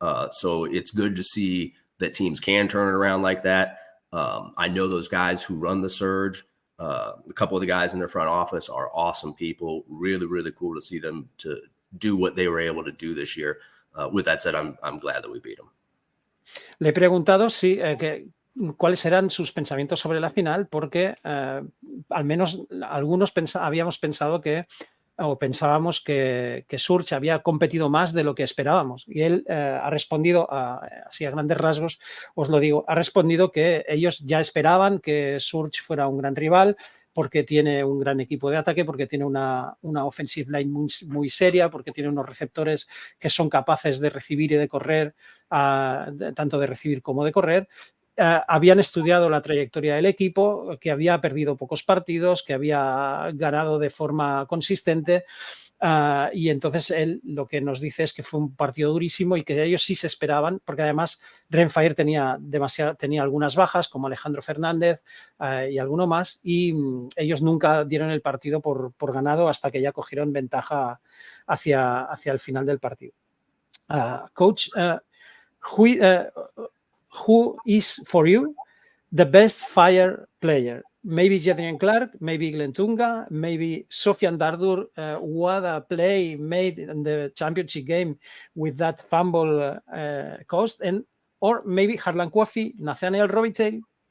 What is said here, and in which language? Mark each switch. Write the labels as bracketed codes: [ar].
[en] So it's good to see that teams can turn it around like that. I know those guys who run the Surge. A couple of the guys in their front office are awesome people. Really, really cool to see them to do what they were able to do this year. With that said, I'm glad that we beat them. [es] Le he preguntado cuáles eran sus pensamientos sobre la final, porque al menos algunos habíamos pensado pensábamos que Surge había competido más de lo que esperábamos. Y él ha respondido, así a grandes rasgos, os lo digo, ha respondido que ellos ya esperaban que Surge fuera un gran rival, porque tiene un gran equipo de ataque, porque tiene una offensive line muy seria, porque tiene unos receptores que son capaces de recibir y de correr, tanto de recibir como de correr. Habían estudiado la trayectoria del equipo, que había perdido pocos partidos, que había ganado de forma consistente, y entonces él lo que nos dice es que fue un partido durísimo y que ellos sí se esperaban, porque además Rhein Fire tenía algunas bajas, como Alejandro Fernández y alguno más, y ellos nunca dieron el partido por ganado hasta que ya cogieron ventaja hacia el final del partido. [en] Coach, who is for you the best Fire player? Maybe Jedrian Clark, maybe Glenn Tunga, maybe Sofian Dardur. What a play made in the championship game with that fumble cost, or maybe Harlan Kwafi, Nathaniel Robitaille.